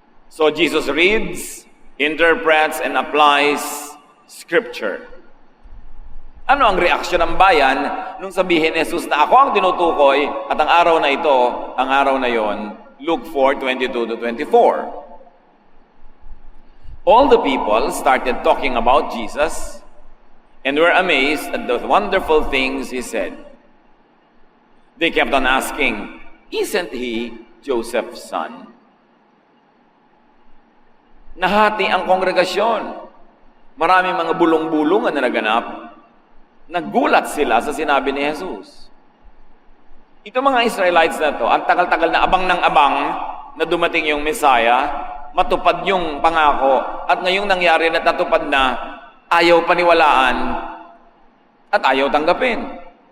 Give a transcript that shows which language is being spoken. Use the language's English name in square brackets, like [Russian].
[English] So Jesus reads, interprets, and applies Scripture. [Filipino] Ano ang reaksyon ng bayan nung sabihin ni Jesus na ako ang tinutukoy at ang araw na ito, ang araw na yon, Luke 4:22-24. [English] All the people started talking about Jesus and were amazed at the wonderful things he said. They kept on asking, "Isn't he Joseph's son?" [Filipino] Nahati ang kongregasyon. Maraming mga bulong-bulungan na naganap. Naggulat sila sa sinabi ni Jesus. Ito mga Israelites na to, ang tagal-tagal na abang ng abang na dumating yung Messiah, matupad yung pangako, at ngayong nangyari na natupad na, ayaw paniwalaan at ayaw tanggapin.